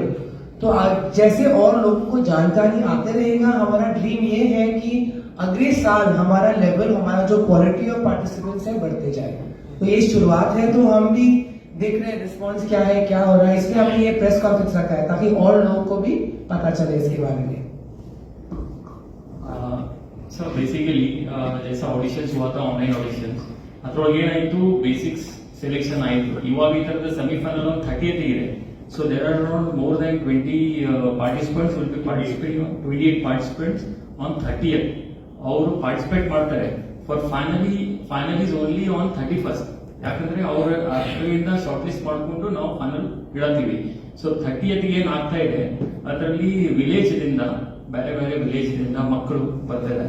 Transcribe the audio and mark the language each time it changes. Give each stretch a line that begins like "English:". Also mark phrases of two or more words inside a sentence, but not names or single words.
Hindi: तो जैसे और लोगों को जानकारी आते रहेगा, हमारा ड्रीम ये है कि अगले साल हमारा लेवल, हमारा जो
English: quality of participants
Hindi: है बढ़ते जाए. तो ये शुरुआत है. तो हम भी देख रहे हैं रिस्पॉन्स क्या है, क्या हो रहा है, इसलिए हमने ये
English: press conference
Hindi: रखा है ताकि और लोगों को भी पता चले इसके बारे में.
English: So basically
Hindi: जैसा ऑडिशन्स हुआ था ऑनलाइन ऑडिशन्स
Kannada: ಅದ್ರೊಳಗೆ ಏನಾಯಿತು ಬೇಸಿಕ್ಸ್ ಸೆಲೆಕ್ಷನ್ ಆಯಿತು. ಇವಾಗ ಈ ತರದ ಸೆಮಿಫೈನಲ್ ಒಂದು 30th ಇದೆ.
English: so there are around more than 20 participants will be participating 28 participants on 30th.
Kannada: ಅವರು ಪಾರ್ಟಿಸಿಪೇಟ್ ಮಾಡ್ತಾರೆ.
English: for final is only on 31st.
Kannada: ಯಾಕಂದ್ರೆ ಅವ್ರ ಅದರಿಂದ
English: short list
Kannada: ಮಾಡ್ಕೊಂಡು ನಾವು ಫೈನಲ್ ಇಡತ್ತೀವಿ. ಸೊ 30th ಏನ್ ಆಗ್ತಾ ಇದೆ ಅದರಲ್ಲಿ ವಿಲೇಜ್ ದಿಂದ ಬೇರೆ ಬೇರೆ ವಿಲೇಜ್ ದಿಂದ ಮಕ್ಕಳು ಬರ್ತಾ ಇದ್ದಾರೆ.